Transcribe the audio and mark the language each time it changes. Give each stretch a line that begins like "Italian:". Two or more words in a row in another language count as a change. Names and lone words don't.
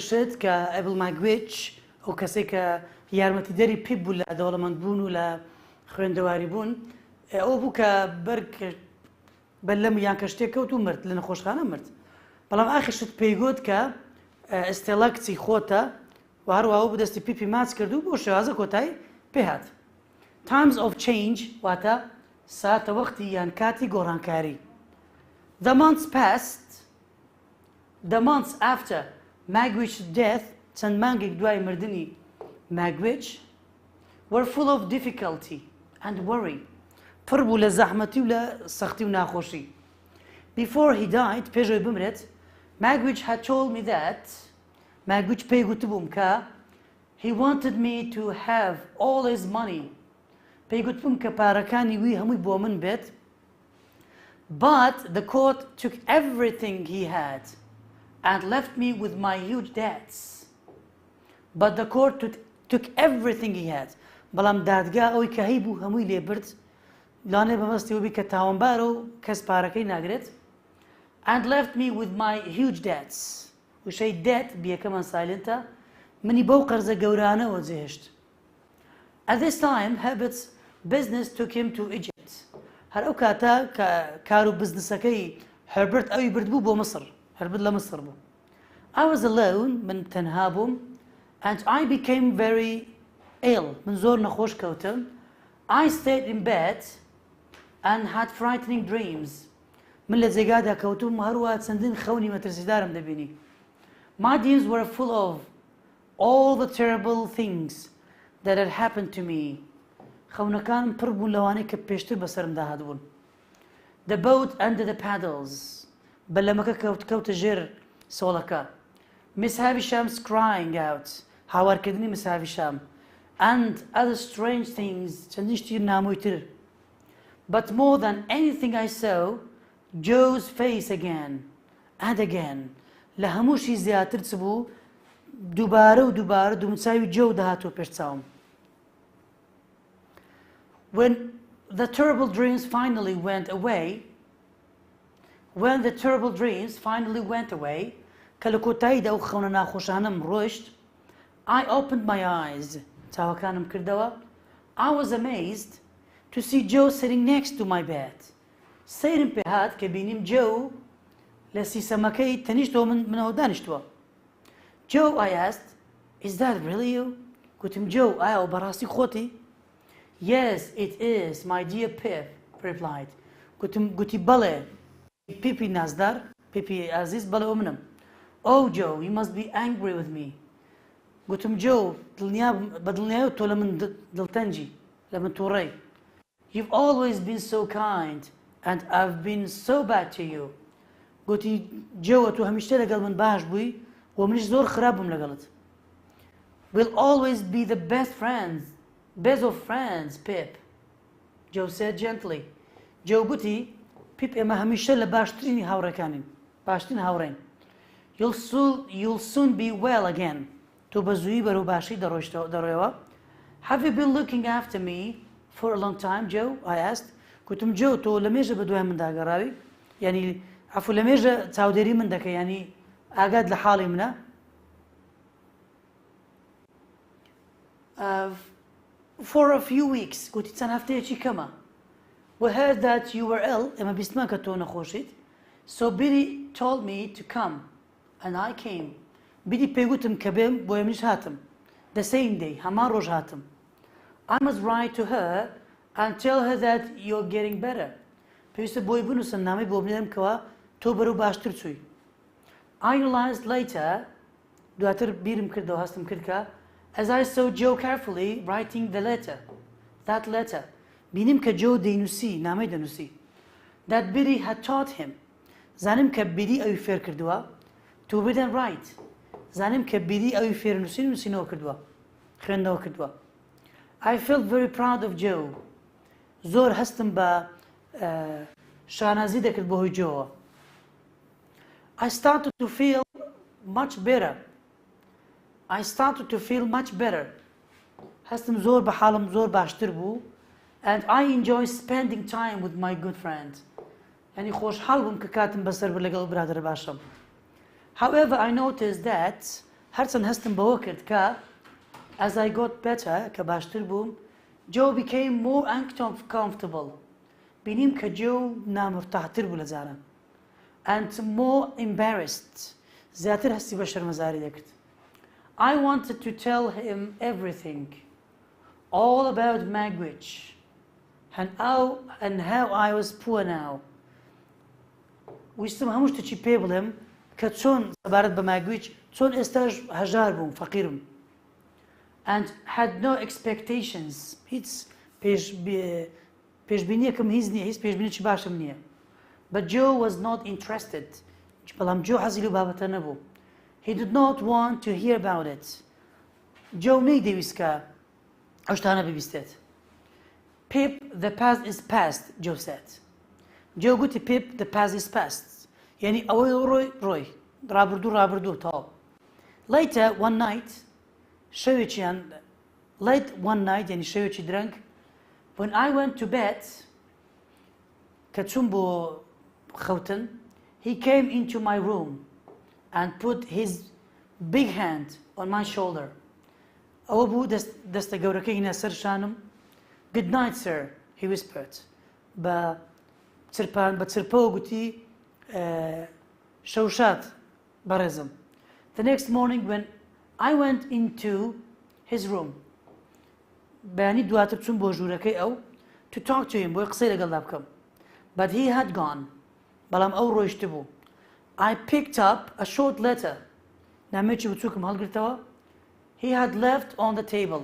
Central Kurdish: شت کە ئەبل ماگوێچ ئەو کەسێک کە یارمەتیدەری پیپ بوو لە دەوڵەمەندبوون و لە خوێندەواری بوون ئەو بوو کە بەرگ بەلەم یان کە شتێک کەوت و مرد لە نەخۆشخانە مرد بەڵام ئاخر شت پێیگوت کە ئێستێڵا کچی خۆتە و هەروەها بوو دەستی پیپی ماچ کرد و بۆ شێوازە کۆتایی پێهات Times of Change واتە ساتە وەختی یان کاتی گۆڕانکاری
English: The months passed The months after Magwitch's death
Central Kurdish: چەند مانگێک دوای مردنی
English: Magwitch were full of difficulty and worry
Central Kurdish: پڕ بوو لە زەحمەتی و لە سەختی و ناخۆشی
English: Before he died
Central Kurdish: پێشەوەی بمرێت
English: Magwitch had told me that Magwitch
Central Kurdish: پێی گوتبووم کە
English: he wanted me to have all his money
Central Kurdish: پێی گوتبووم کە پارەکانی وی هەمووی بۆ من بێت
English: But the court took everything he had and left me with my huge debts. But the court took everything he had.
Central Kurdish: بەڵام دادگا ئەوەی کە هەی بوو هەمووی لێبرد لانێ بەمەستی وبی کە تاوانبارە و کەس پارەکەی ناگرێت
English: and left me with my huge debts.
Central Kurdish: وشەی debt بیەکەمان سایلنتە منی بەو قەرزە گەورانەوە جێهێشت.
English: At this time Herbert's business took him to Egypt.
Central Kurdish: هەر ئەو کاتە کە کار و بزنسەکەی هەربرت ئەوی برد بوو بۆ مصر هەربرت لە مصر بوو
English: I was alone
Central Kurdish: من تەنها بووم
English: and I became very ill
Central Kurdish: من زۆر نەخۆش کەوتم
English: I stayed in bed and had frightening dreams
Central Kurdish: من لە جێگادا کەوتم و هەروە چەندین خەونی مەترسیدارم دەبینی My
English: dreams were full of all the terrible things that had happened to me
Central Kurdish: خەونەکانم پڕ بوون لەوانەی کە پێشتر بەسەرم داهاتبوون
English: The boat under the paddles
Central Kurdish: بەلەمەکە کەوتە ژێر سۆڵەکە
English: Miss Havisham's crying out
Central Kurdish: هاوارکردنی Miss Havisham
English: and other strange things
Central Kurdish: چەندین شتی نامۆیتر
English: But more than anything I saw Joe's face again and again
Central Kurdish: لە هەمووشی زیاتر چ بوو دووبارە و دووبارە دوومچاوی جۆ داهاتۆ پێش چاوم
English: When the terrible dreams finally went away,
Central Kurdish: کە لە کۆتاییدا ئەو خەونە ناخۆشانەم ڕۆیشت I opened my eyes چاوەکانم کردەوە I was amazed to see Joe sitting next to my bed سەیرم پێ هات کە بینیم جۆ لە سیسەمەکەی تەنیشتەوە منەوە دانیشتووە Joe I asked Is that really you؟ گوتم جۆ ئایا ئەو بەڕاستی خۆتی؟
English: Yes, it is, my dear Pip replied.
Central Kurdish: گوتی بەڵێ پیپی نازدار پیپی ئازیز بەڵێ ئەو منم
English: Oh Joe, you must be angry with me.
Central Kurdish: گوتم جۆ بەدڵنیایە تۆ لە من دڵتەنجی لە من تووڕەی
English: You've always been so kind and I've been so bad to you.
Central Kurdish: گوتی جۆ تۆ هەمیشتە لەگەڵ من باش بووی و منیش زۆر خراپ بووم لەگەڵت
English: We'll always be the best of friends, Pip. Joe said gently.
Central Kurdish: Joe گوتی Pip ئێمە هەمیشە لە باشترینی هاوڕێکانین باشترین هاوڕێین
English: You'll soon be well again.
Central Kurdish: تۆ بە زوویی بەرەو باشی دەڕۆیەوە
English: Have you been looking after me for a long time, Joe? I asked.
Central Kurdish: گوتم جۆ تۆ لە مێژە بە دوای من داگەڕاوی یعنی عەفو لە مێژە چاودێری من دەکەی یعنی ئاگاد لە حاڵی منە
English: For a few weeks
Central Kurdish: گوتی چەند هەفتەیەکی کەمە
English: We heard that you were ill
Central Kurdish: ئێمە بیستمان کە تۆ نەخۆشیت
English: So Billy told me to come and I came
Central Kurdish: بیدی پێیگوتم کە بێم بۆ منیش هاتم
English: The same day
Central Kurdish: هەمان ڕۆژ هاتم I
English: must write to her and tell her that you're getting better
Central Kurdish: پێویستە بۆی بنووسم نامەی بۆ بنێرم کەوە تۆ بەرەو باشتر چووی
English: I realized later
Central Kurdish: دواتر بیرم کردەوە هەستم کرد کە
English: As I saw Joe carefully writing that letter
Central Kurdish: بینیم کە جۆ دەینووسی نامەی دەنووسی
English: That Billy had taught him
Central Kurdish: زانم کە بیری ئەوی فێر کردووە
English: To read and write
Central Kurdish: زانم کە بیری ئەوی فێر نووسینەوە کردووە خوێندنەوە کردووە
English: I felt very proud of Joe
Central Kurdish: زۆر هەستم بە شانازی دەکرد بەهۆی جۆوە.
English: I started to feel much better. I started to feel much better.
Central Kurdish: هەستم زۆر بە حاڵم زۆر باشتر بوو.
English: And I enjoy spending time with my good friend.
Central Kurdish: يعني خۆشحاڵ بووم کە کاتم بەسەر بە لەگەڵ برادر باشم.
English: However, I noticed that
Central Kurdish: هەرچەند هەستم بەوە کرد کە
English: as I got better
Central Kurdish: کە باشتر بووم
English: Joe became more uncomfortable.
Central Kurdish: بینیم کە Joe نامرتاحتر بوو لە جاران.
English: And more embarrassed.
Central Kurdish: زیاتر هەستی بە شەرمەزاری دەکرد.
English: I wanted to tell him everything. All about language. And how I was poor now.
Central Kurdish: ویستم هەموو شتێکی پێ بڵێم کە چۆن سەبارەت بە ماگویچ چۆن ئێستاش هەژار بووم فەقیرم.
English: And had no expectations.
Central Kurdish: هیچ پێشبینیەکەم هیچ نییە، هیچ پێشبینێکی باشم نییە.
English: But Joe was not interested.
Central Kurdish: بەڵام Joe حەزی لەو بابەتە نەبوو.
English: He did not want to hear about it.
Central Kurdish: Joe نەیدەویست کە ئەو شتانە ببیستێت.
English: Pip, the past is past, Joe said.
Central Kurdish: Joe گوتی
English: Pip, the past is past.
Central Kurdish: يعني ئەوەی ڕۆی ڕابردوو تاو.
English: Later, one night, late one night
Central Kurdish: يعني شەوێکی درەنگ
English: when I went to bed
Central Kurdish: کە چووم بۆ خەوتن
English: he came into my room and put his big hand on my shoulder.
Central Kurdish: ئەوە بوو دەستە گەورەکەی هینە سەر شانم.
English: Good night, sir, he whispered.
Central Kurdish: بە چرپەوە گوتی شەوشات بەڕێزم.
English: The next morning when I went into his room
Central Kurdish: بەیانی دواتر چوون بۆ ژوورەکەی ئەو
English: to talk to him
Central Kurdish: بۆی قسەی لەگەڵدا بکەم.
English: But he had gone.
Central Kurdish: بەڵام ئەو ڕۆیشت بوو.
English: I picked up a short letter.
Central Kurdish: نامەیەکی بچووکم هەڵگرتەوە.
English: He had left on the table.